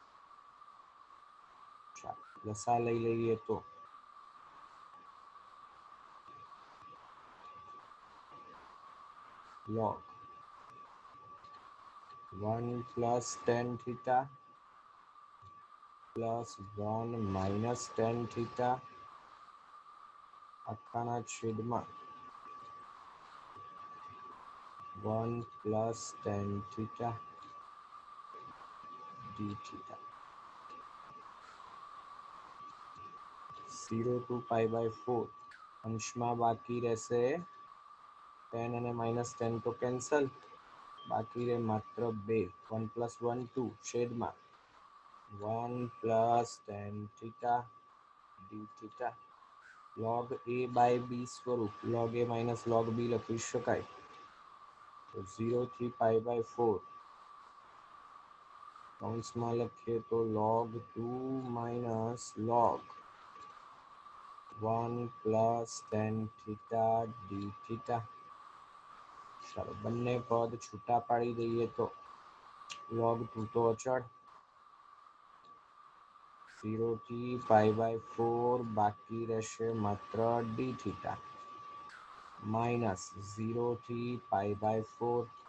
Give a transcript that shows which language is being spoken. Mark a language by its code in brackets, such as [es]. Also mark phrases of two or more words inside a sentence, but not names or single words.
[gu] ચાલો લસા લઈ લઈએ તો [en] log 1 plus tan theta plus 1 minus tan theta [gu] આખાના છેદમાં [en] 1 plus tan theta d theta 0 to π/4 [gu] અંશમાં બાકી રહેશે [en] tan અને માઇનસ tan [gu] તો કેન્સલ બાકી રહે માત્ર [en] 2 1 plus 1 2 છેદમાં 1 plus tan theta d theta log a by b સ્વરૂપ log a minus log b [gu] લખી શકાય તો 0 થી [en] π/4 [gu] કૌંસમાં લખીએ તો [en] log 2 minus log 1 plus tan theta d theta [gu] ચાલો બંને પદ છૂટા પાડી દઈએ તો [en] log 2 [gu] તો અચળ 0 થી π/4 બાકી રહેશે માત્ર [en] d theta minus 0 થી π/4